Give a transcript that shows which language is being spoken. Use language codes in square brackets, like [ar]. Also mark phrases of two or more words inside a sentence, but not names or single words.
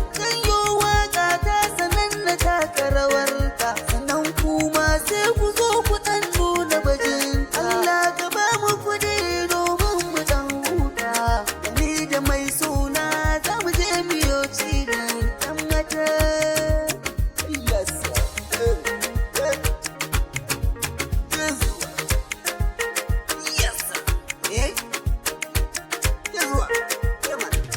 [ha] Zan yo waƙa ta sanan na taka rawarta. Sannan kuma sai ku zo ku ɗan nuna bajinta. Allah ka ba mu kuɗi domin mu ɗan huta. Ni da mai sona za mu je mu yo cini. Ɗan mata. [en] Yes, sir. Yes, sir. Yes, sir. [ha] Eh? [en] Yes, sir. Yeah, man.